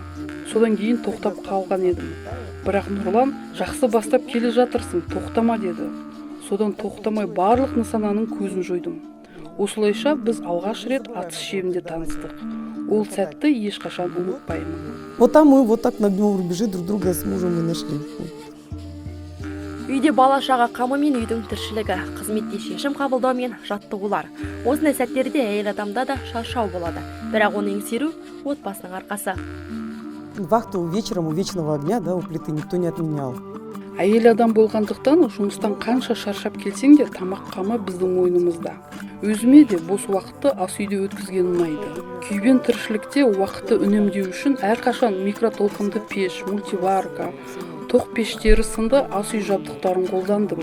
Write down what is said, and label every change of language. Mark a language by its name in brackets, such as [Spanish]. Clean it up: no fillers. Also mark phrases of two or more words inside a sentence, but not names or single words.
[Kazakh] Содан кейін тоқтап қалған едім. Бірақ Нұрлан: "Жақсы бастап келе жатырсың, тоқтама" деді. Содан тоқтамай барлық нысананың көзін жойдым. Осылайша біз алғаш рет атыс шебінде таныстық. Ол сәтті ешқашан ұмытпаймын. [Russian] Вот там мы вот так на огневом рубеже друг друга с мужем и нашли. [Kazakh] Үйде бала-шаға қамы мен үйдің тіршілігі, қызметте шешім қабылдау мен жаттығулар. Осындай сәттерде әйел адамда да шаршау болады. Бірақ оны еңсеру отбасының арқасы. [Russian] Вахту вечером у вечного огня, да, у плиты никто не отменял. [Kazakh] Әйел адам болғандықтан жұмыстан қанша шаршап келсең де тамақ қамы біздің мойнымызда. Өзіме де бос уақытты ас үйде өткізген ұнайды. Күйбен тіршілікте уақытты үнемдеу үшін әрқашан микротолқынды пеш, мультиварка, тоқ пештері сынды ас үй жабдықтарын қолдандым.